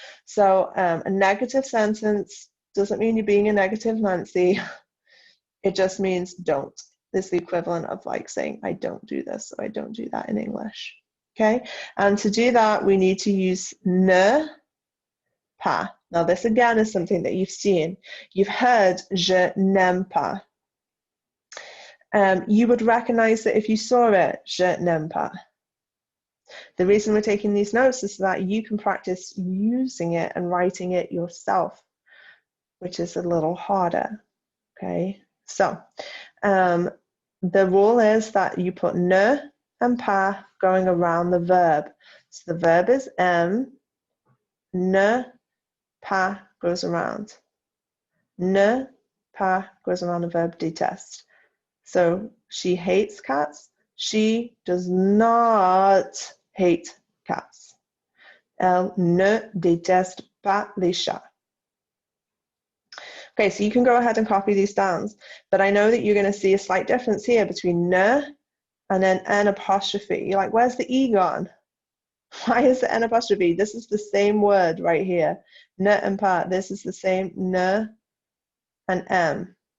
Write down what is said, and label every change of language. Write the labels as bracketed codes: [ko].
[en] So a negative sentence doesn't mean you're being a negative Nancy. It just means don't. It's the equivalent of like saying I don't do this or I don't do that in English. Okay, and to do that we need to use ne pas. Now this again is something that you've seen. You've heard [fr] je n'aime pas. [en] You would recognize that if you saw it, [fr] je n'aime pas. [en] The reason we're taking these notes is so that you can practice using it and writing it yourself, which is a little harder. Okay, so the rule is that you put ne and pas going around the verb. So the verb is aime, ne pas goes around. Ne pas goes around the verb déteste. So she hates cats. She does not hate cats. [fr] Elle ne déteste pas les chats. [en] Okay, so you can go ahead and copy these down, but I know that you're going to see a slight difference here between ne and then an apostrophe. You're like, where's the E gone? Why is the N apostrophe? This is the same word right here. N and pa. This is the same N and M.